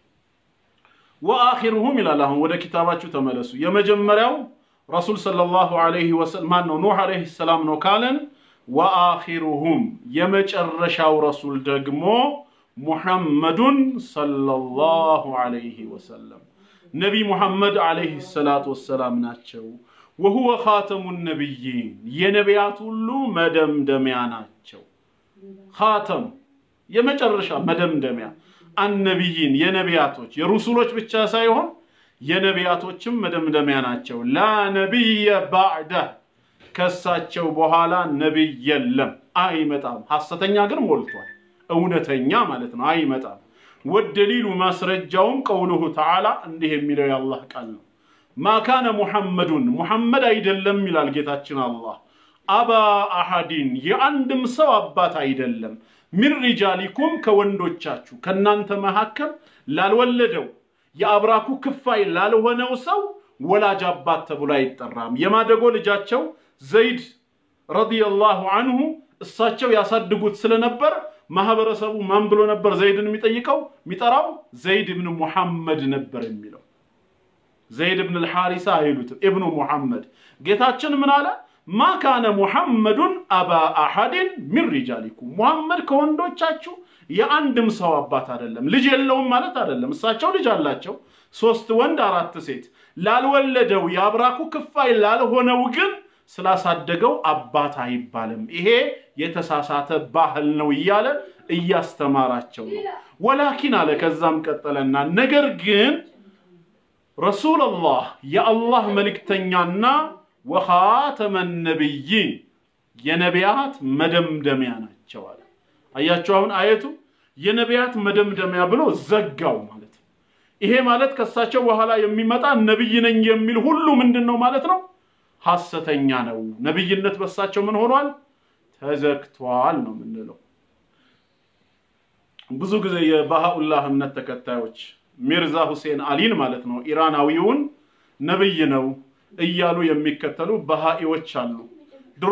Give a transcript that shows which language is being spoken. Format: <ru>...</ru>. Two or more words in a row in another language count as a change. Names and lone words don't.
<ar>وآخرهم إلا الله</ar> <am>ወደ ኪታባችሁ ተመለሱ የመጀመሪያው ረሱል</am> <ar>صلى الله عليه وسلم</ar> <am>ማን ነው ኑህ</am> <ar>عليه السلام</ar> <am>ነው ካለን ወአኺሩሁም የመጨረሻው ረሱል ደግሞ</am> <ar>محمدٌ صلى الله عليه وسلم</ar> <am>ነቢ ሙሐመድ</am> <ar>عليه الصلاة والسلام</ar> <am>ናቸው</am> <ar>وهو خاتم النبيين</ar> <am>የነቢያት ሁሉ መደምደሚያ ናቸው خاتم የመጨረሻ መደምደሚያ النبيين የነቢያቶች የሩሱሎች ብቻ ሳይሆን የነቢያቶችም መደምደሚያ ናቸው</am> <ar>لا نبي بعده</ar> <am>ከሳቸው በኋላ ነብይ የለም አይመጣም ሐሰተኛ ግን ሞልቷል እውነተኛ ማለት ነው አይመጣም والدليل ማስረጃውም</am> <ar>قوله تعالى</ar> <am>እንዲህ የሚለው የአላህ ቃል ነው</am> <ar>ما كان</ar> <am>محمد አይደለም ይላል ጌታችን አላህ</am> <ar>أبا أحدٍ</ar> <am>የአንድም ሰው አባት አይደለም</am> <ar>من رجالكم</ar> <am>ከወንዶቻችሁ ከናንተ መሐከል ላልወለደው የአብራኩ ክፋይ ላልሆነው ሰው ወላጅ አባት ተብሎ አይጠራም የማደጎ ልጃቸው ዘይድ</am> <ar>رضي الله عنه</ar> <am>እሳቸው ያሳድጉት ስለነበር ማህበረሰቡ ማን ብሎ ነበር ዘይድን የሚጠራው ዘይድ ኢብኑ ሙሐመድ ነበር የሚለው ዘይድ ኢብኑ አልሐሪሳ አይሉት ኢብኑ ሙሐመድ ጌታችን ምን አለ</am> <ar>ما كان محمد ابا احد من رجالكم محمد</ar> <am>ከወንዶቻችሁ የአንድም ሰው አባት አይደለም ልጅ የለውም ማለት አይደለም እሳቸው ልጅ አላቸው 3 ወንድ 4 ሴት ላልወለደው ያብራኩ ክፋይ ላልሆነው ግን ስላሳደገው አባት አይባልም ይሄ የተሳሳተ ባህል ነው ይያለ እያስተማራቸው ነው ወላኪን አለ ከዛም ቀጠለና ነገር ግን ረሱላህ የአላህ መልእክተኛና</am> <ar>وخاتم النبيين</ar> <am>የነቢያት መደምደሚያ ናቸው አለ አያችሁ አሁን አየቱ የነቢያት መደምደሚያ ብሎ ዘጋው ማለት ይሄ ማለት ከሳቸው በኋላ የሚመጣ ነብይ ነኝ የሚል ሁሉ ምንድነው ማለት ነው ሐሰተኛ ነው ነብይነት በሳቸው ምን ሆኗል ተዘግቷል ነው ምንለው ብዙ ጊዜ የባሃኡላህ እምነት ተከታዮች ሚርዛ ሁሴን አሊን ማለት ነው ኢራናዊውን ነብይ ነው እያሉ የሚከተሉ በሃኢዎች አሉ ድሮ</am>